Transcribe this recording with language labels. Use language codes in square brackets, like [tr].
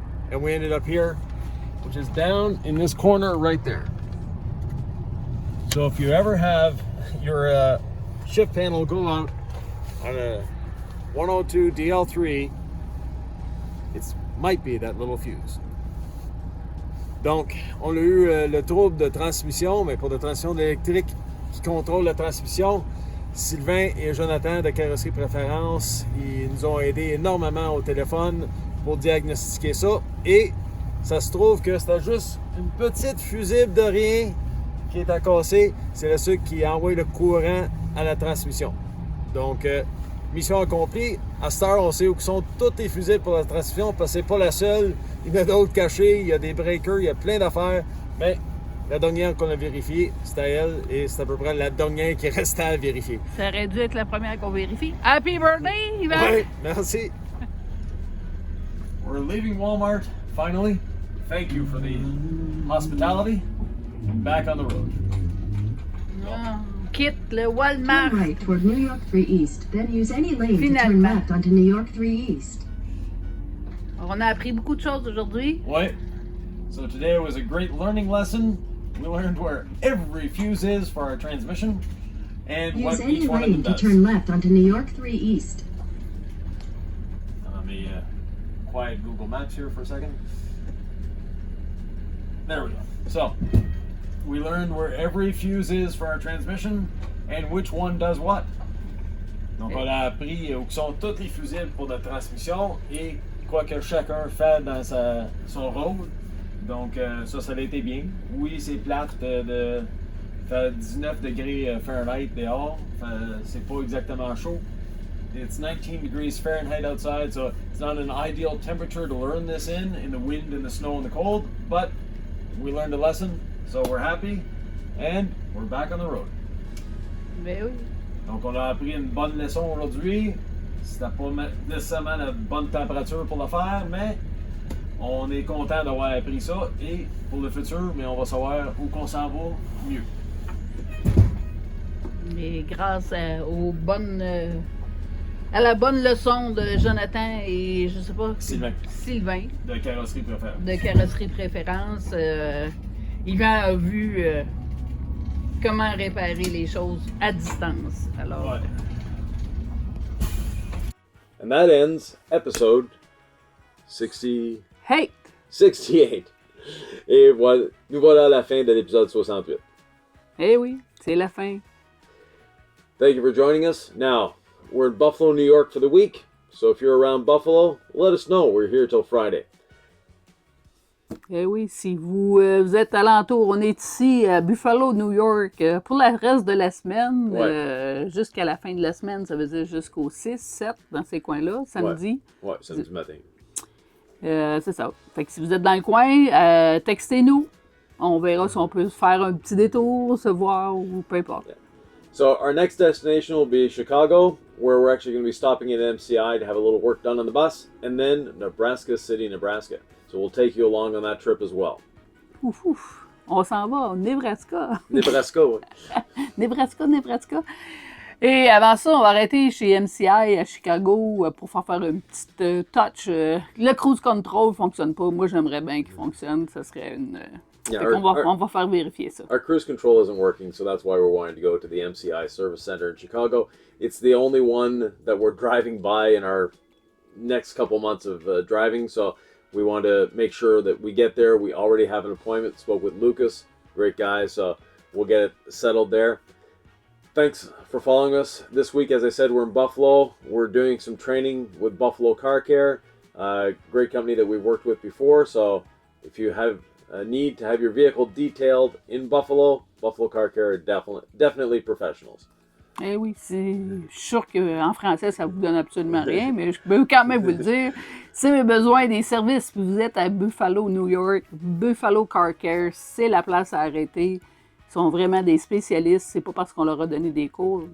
[en] And we ended up here, which is down in this corner right there. So if you ever have your shift panel go out on a 102 DL3, it might be that little fuse. [fr] Donc, on a eu le trouble de transmission, mais pour la transmission électrique qui contrôle la transmission, Sylvain et Jonathan de Carrosserie Préférence, ils nous ont aidés énormément au téléphone pour diagnostiquer ça. Et ça se trouve que c'était juste une petite fusible de rien qui est à casser. C'est le sucre qui envoie le courant à la transmission. Donc, mission accomplie. À cette heure, on sait où sont toutes les fusibles pour la transmission parce que c'est pas la seule. Il y en a d'autres cachés, il y a des breakers, il y a plein d'affaires. Mais la dernière qu'on a vérifiée, c'était elle et c'est à peu près la dernière qui restait à vérifier. Ça aurait dû être la première qu'on vérifie. [en] Happy birthday, Yvan! [fr] Oui, merci. [en] We're leaving Walmart finally. Thank you for the hospitality. Back on the road. [fr] Quitte le Walmart. [en] Turn right toward New York 3 East, then use any lane to turn [fr] Finalement. [en] left onto New York 3 East. [fr] On a appris beaucoup de choses aujourd'hui. Ouais. [en] So today was a great learning lesson. We learned where every fuse is for our transmission and Use what any each one of them lane to does. turn left onto New York 3 East. Let me quiet Google Maps here for a second. There we go. So, we learned where every fuse is for our transmission and which one does what. [fr] Donc, on a appris où sont tous les fusibles pour notre transmission et quoi que chacun fait dans son rôle. Donc, ça a été bien. Oui, c'est plate de faire 19 degrés Fahrenheit dehors. C'est pas exactement chaud. [en] It's 19 degrees Fahrenheit outside, so it's not an ideal temperature to learn this in the wind and the snow and the cold, but we learned a lesson, so we're happy, and we're back on the road. [fr] Ben oui. Donc, on a appris une bonne leçon aujourd'hui. C'était pas nécessairement la bonne température pour le faire, mais on est content d'avoir appris ça. Et pour le futur, mais on va savoir où qu'on s'en va mieux. Et grâce à la bonne leçon de Jonathan et, je sais pas, Sylvain De carrosserie préférence. de carrosserie préférence, Yvan a vu comment réparer les choses à distance. Alors, Ouais. [en] And that ends episode 68. hey! [fr] Et voilà, nous voilà à la fin de l'épisode 68. Eh oui, c'est la fin. [en] Thank you for joining us. Now, we're in Buffalo, New York for the week. So if you're around Buffalo, let us know. We're here till Friday. [fr] Eh oui, si vous êtes alentour, on est ici à Buffalo, New York, pour le reste de la semaine, jusqu'à la fin de la semaine, ça veut dire jusqu'au 6, 7, dans ces coins-là, samedi. Ouais, samedi matin. C'est ça. Fait que si vous êtes dans le coin, textez-nous. On verra si on peut faire un petit détour, se voir ou peu importe. [en] Yeah. So our next destination will be Chicago, where we're actually going to be stopping at MCI to have a little work done on the bus, and then Nebraska City, Nebraska. So we'll take you along on that trip as well. [fr] Ouf, ouf. On s'en va au Nebraska. Nebraska, ouais. Nebraska. Et avant ça, on va arrêter chez MCI à Chicago pour faire une petite touch. Le cruise control ne fonctionne pas. Moi, j'aimerais bien qu'il fonctionne. Ça serait une... [en] Yeah, [fr] on va faire vérifier ça. [en] Our cruise control isn't working, so that's why we're wanting to go to the MCI Service Center in Chicago. It's the only one that we're driving by in our next couple months of driving, so we want to make sure that we get there. We already have an appointment. Spoke with Lucas, great guy, so we'll get it settled there. Thanks for following us. This week, as I said, we're in Buffalo. We're doing some training with Buffalo Car Care, great company that we've worked with before. So if you have a need to have your vehicle detailed in Buffalo, Buffalo Car Care are definitely professionals. [fr] Eh oui, je suis sûr qu'en français, ça vous donne absolument rien, mais je peux quand même vous le dire. Si vous avez besoin des services, vous êtes à Buffalo, New York, Buffalo Car Care, c'est la place à arrêter. Ils sont vraiment des spécialistes. C'est pas parce qu'on leur a donné des cours.